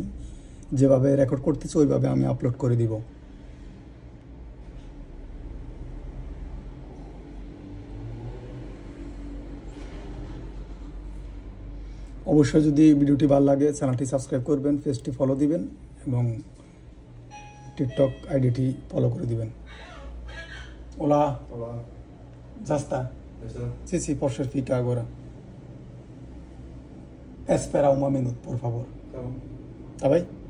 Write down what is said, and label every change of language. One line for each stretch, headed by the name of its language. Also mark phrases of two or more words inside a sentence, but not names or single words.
Bangla: যেভাবে রেকর্ড করতেছি ওইভাবে আমি আপলোড করে দিব। অবশ্যই যদি ভিডিওটি ভালো লাগে চ্যানেলটি সাবস্ক্রাইব করবেন, পেজটি ফলো দিবেন এবং টিকটক আইডিটি ফলো করে দিবেন।
Portuguese: Olá. Já está? Sim, pode ficar agora. Esperar um minuto, por favor. Tá bom. Tá bem?